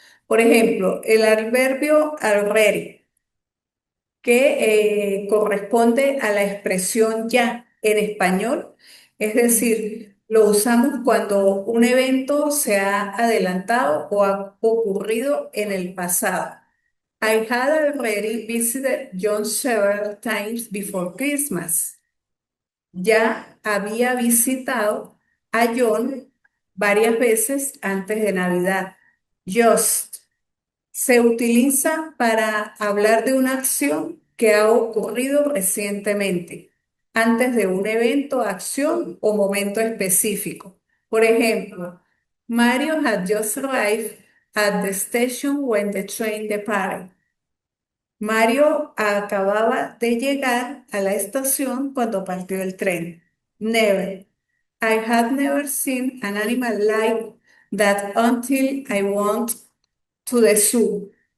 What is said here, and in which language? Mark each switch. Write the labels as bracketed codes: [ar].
[es] Por ejemplo, el adverbio already, que corresponde a la expresión ya en español, es decir, lo usamos cuando un evento se ha adelantado o ha ocurrido en el pasado. [en] I had already visited John several times before Christmas. [es] Ya había visitado a John varias veces antes de Navidad. Just se utiliza para hablar de una acción que ha ocurrido recientemente, antes de un evento, acción o momento específico. Por ejemplo, [en] Mario had just arrived at the station when the train departed. [es] Mario acababa de llegar a la estación cuando partió el tren. [en] Never. I had never seen an animal like that until I went to the zoo.